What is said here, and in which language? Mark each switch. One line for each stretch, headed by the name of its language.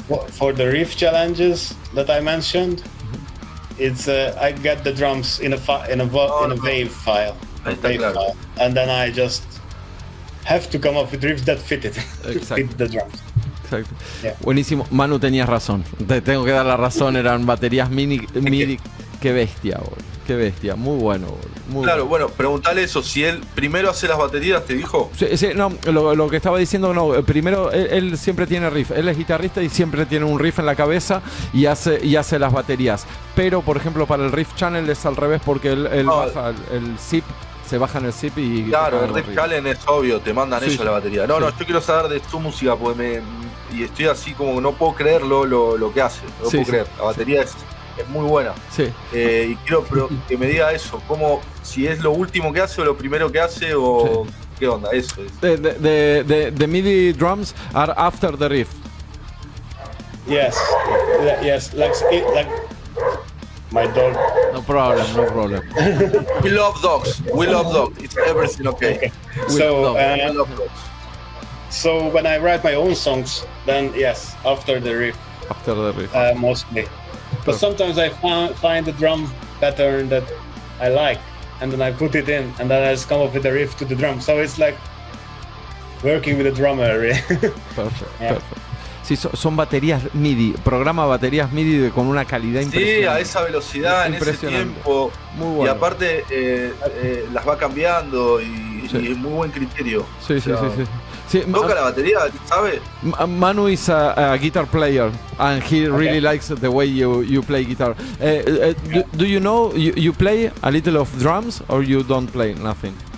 English: For the riff challenges that I mentioned, it's I get the drums in a wave file, and then I just have to come up with riffs that fit the drums.
Spanish: Exacto. Yeah. Buenísimo. Manu, tenías razón. Te tengo que dar la razón. Eran baterías MIDI. Qué bestia, boludo. Qué bestia. Muy bueno, boludo. Claro, bueno, preguntale eso. Si él primero hace las baterías, ¿te dijo? Sí, no, lo que estaba diciendo, no. Primero, él siempre tiene riff. Él es guitarrista y siempre tiene un riff en la cabeza y hace las baterías. Pero, por ejemplo, para el Riff Channel es al revés porque él baja el zip. Se bajan el zip y... Claro, el Riff Challenge es obvio, te mandan ellos la batería. No, yo quiero saber de su música porque y estoy así como no puedo creerlo lo que hace. No puedo creer. La batería es muy buena. Sí. Y quiero que me diga eso, si es lo último que hace o lo primero que hace o qué onda, eso es.
English: The MIDI drums are after the riff. Yes, like my dog. No problem. We love dogs. It's everything okay. So so when I write my own songs, then yes, after the riff. Mostly. But sometimes I find the drum pattern that I like, and then I put it in, and then I just come up with a riff to the drum. So it's like working with a drummer. Perfect.
Spanish: Sí, son baterías MIDI, programa baterías MIDI con una calidad impresionante. Sí, a esa velocidad, en ese tiempo. Muy bueno. Y aparte las va cambiando y es muy buen criterio. Sí. ¿Toca la batería? ¿Sabe?
English: Manu is a guitar player and he really likes the way you play guitar. Do you know, you play a little of drums or you don't play nothing?